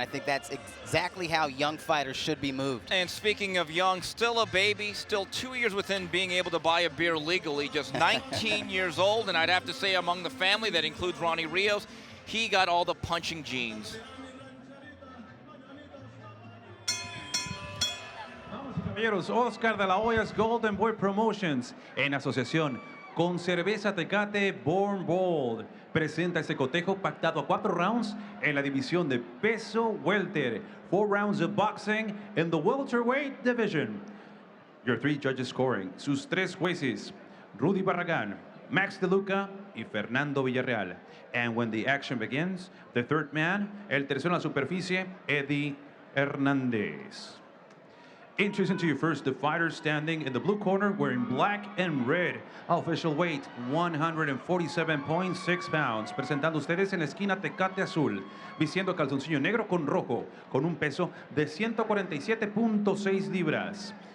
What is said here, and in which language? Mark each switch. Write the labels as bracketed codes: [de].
[en] I think that's exactly how young fighters should be moved. And speaking of young, still a baby, still 2 years within being able to buy a beer legally, just 19 years old. And I'd have to say among the family, that includes Ronnie Rios, he got all the punching genes. [es] Caballeros, Oscar de la Hoya's Golden Boy Promotions, en asociación con Cerveza Tecate Born Bold, presenta este cotejo pactado a 4 rounds en la división de peso welter. [en] 4 rounds of boxing in the welterweight division. Your 3 judges scoring. [es] Sus 3 jueces, [en] Rudy Barragán, Max De Luca y Fernando Villarreal. And when the action begins, the third man, [es] el tercero en la superficie, [en] Eddie Hernandez. Introducing to you first the fighter standing in the blue corner wearing black and red. Official weight 147.6 pounds. [es] Presentando ustedes en la esquina Tecate Azul, vistiendo calzoncillo negro con rojo, con un peso de 147.6 libras.